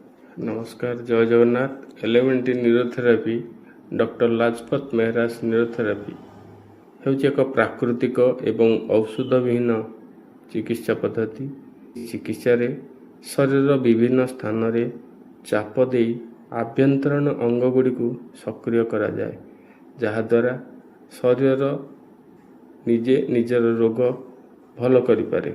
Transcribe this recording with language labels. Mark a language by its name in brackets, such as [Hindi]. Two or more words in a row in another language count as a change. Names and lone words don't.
[Odia] ନମସ୍କାର ଜୟ ଜଗନ୍ନାଥ। ଏଲିମେଣ୍ଟି ନ୍ୟୁରୋଥେରାପି ଡକ୍ଟର ଲାଜପତ ମେହରାଜ ନ୍ୟୁରୋଥେରାପି ହେଉଛି ଏକ ପ୍ରାକୃତିକ ଏବଂ ଔଷଧ ବିହୀନ ଚିକିତ୍ସା ପଦ୍ଧତି। ଚିକିତ୍ସାରେ ଶରୀରର ବିଭିନ୍ନ ସ୍ଥାନରେ ଚାପ ଦେଇ ଆଭ୍ୟନ୍ତରୀଣ ଅଙ୍ଗଗୁଡ଼ିକୁ ସକ୍ରିୟ କରାଯାଏ, ଯାହାଦ୍ୱାରା ଶରୀର ନିଜେ ନିଜର ରୋଗ ଭଲ କରିପାରେ।